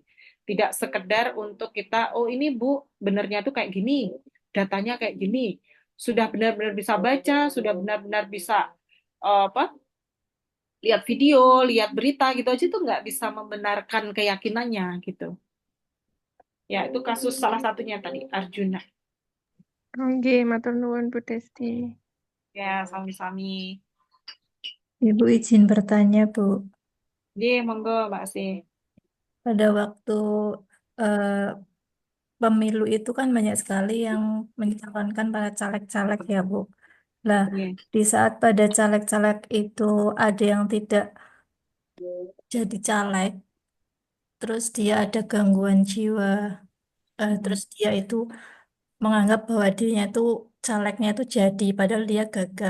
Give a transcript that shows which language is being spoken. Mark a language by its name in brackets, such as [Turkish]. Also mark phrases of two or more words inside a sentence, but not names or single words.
[Indonesian] Tidak sekedar untuk kita, oh ini Bu, benernya tuh kayak gini, datanya kayak gini. Sudah benar-benar bisa baca, sudah benar-benar bisa apa lihat video, lihat berita gitu aja tuh nggak bisa membenarkan keyakinannya gitu. Ya, itu kasus salah satunya tadi, Arjuna. Oke, [Javanese] matur nuwun Bu Desti. Ya, sami-sami. [Indonesian] Ibu izin bertanya, Bu. [Javanese] Ye, monggo, Mbak Sih. [Indonesian] Pada waktu eh, pemilu itu kan banyak sekali yang mencalonkan para caleg-caleg ya, Bu. Lah, Ye. di saat pada caleg-caleg itu ada yang tidak jadi caleg, terus dia ada gangguan jiwa, terus dia itu menganggap bahwa dirinya itu calegnya itu jadi, padahal dia gagal.